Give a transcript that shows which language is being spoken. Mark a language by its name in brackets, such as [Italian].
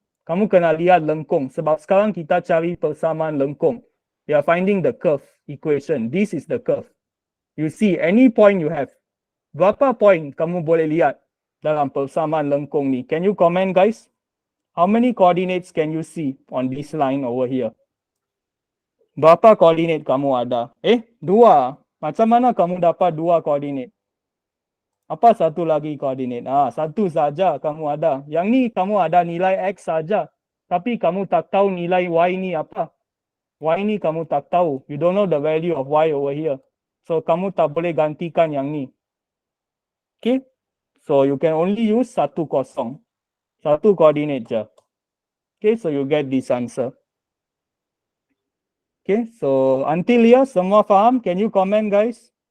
[Malay] Kamu kena lihat lengkung. Sebab sekarang kita cari persamaan lengkung. [English] We are finding the curve equation. This is the curve. You see any point you have. [Malay] Berapa point kamu boleh lihat dalam persamaan lengkung ni? [English] Can you comment guys? How many coordinates can you see on this line over here? [Malay] Berapa koordinat kamu ada? Dua. Macam mana kamu dapat dua koordinat? Apa satu lagi koordinat? Satu saja kamu ada. Yang ni kamu ada nilai X saja. Tapi kamu tak tahu nilai Y ni apa. Y ni kamu tak tahu. [English] You don't know the value of Y over here. [Malay] So kamu tak boleh gantikan yang ni. Okay? [English] So you can only use [Malay] satu kosong. Satu koordinat je. [English] Okay, so you get this answer. Okay, so until here, [Malay] semua faham? [English] Can you comment guys?